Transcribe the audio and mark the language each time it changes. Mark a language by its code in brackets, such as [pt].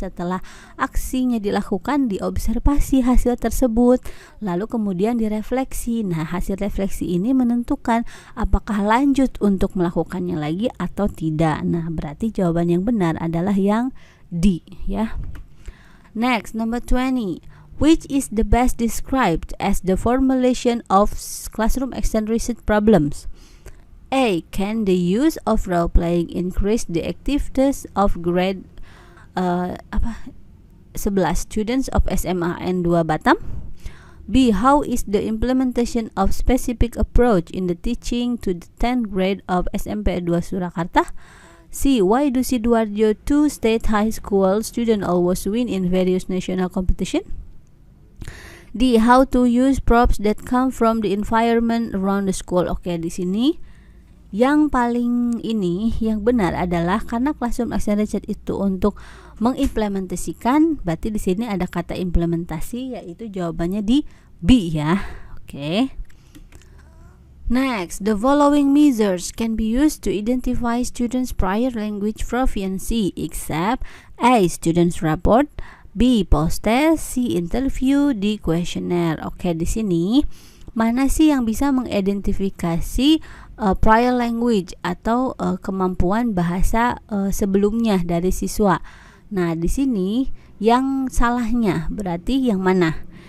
[id] Setelah aksinya dilakukan, diobservasi hasil tersebut, lalu kemudian direfleksi. Nah, hasil refleksi ini menentukan apakah lanjut untuk melakukannya lagi atau tidak. Nah, berarti jawaban yang benar adalah yang D ya. [en] Next, number 20. Which is the best described as the formulation of classroom action research problems? A. Can the use of role playing increase the effectiveness of grade 11 students of SMA N2 Batam? B. How is the implementation of specific approach in the teaching to the 10th grade of SMP 2 Surakarta? C. Why do Sidoarjo 2 State High School students always win in various national competition? D. How to use props that come from the environment around the school. [id] Oke, di sini yang paling yang benar adalah karena classroom action research itu untuk mengimplementasikan, berarti di sini ada kata implementasi, yaitu jawabannya di B ya. Oke. [en] Next, the following measures can be used to identify students' prior language proficiency except A. Students report, B. Post-test, C. Interview, D. Questionnaire. [id] Oke, di sini mana sih yang bisa mengidentifikasi prior language atau kemampuan bahasa sebelumnya dari siswa? Nah, di sini yang salahnya berarti yang mana?